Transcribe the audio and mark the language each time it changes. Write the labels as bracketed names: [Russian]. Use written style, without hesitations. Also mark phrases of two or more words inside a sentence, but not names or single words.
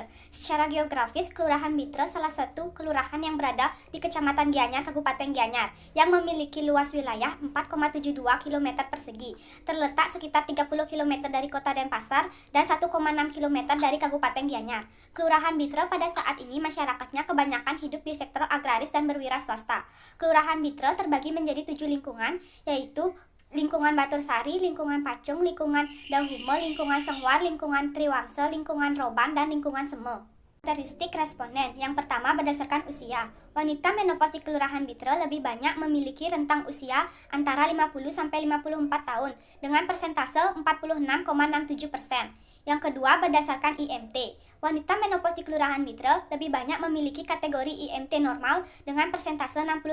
[Indonesian] Secara geografis, Kelurahan Mitra salah satu kelurahan yang berada di Kecamatan Gianyar, Kabupaten Gianyar, yang memiliki luas wilayah 4,72 km persegi, terletak sekitar 30 km dari kota Denpasar dan 1,6 km dari Kabupaten Gianyar. Kelurahan Mitra pada saat ini masyarakatnya kebanyakan hidup di sektor agraris dan berwira swasta. Kelurahan Mitra terbagi menjadi 7 lingkungan, yaitu lingkungan Batur Sari, lingkungan Pacung, lingkungan Dauhumo, lingkungan Senghwar, lingkungan Triwangse, lingkungan Roban, dan lingkungan Seme. Karakteristik responden. Yang pertama berdasarkan usia. Wanita menopause di Kelurahan Mitra lebih banyak memiliki rentang usia antara 50-54 tahun dengan persentase 46,67%. Yang kedua berdasarkan IMT. Wanita menopause di Kelurahan Mitra lebih banyak memiliki kategori IMT normal dengan persentase 65%.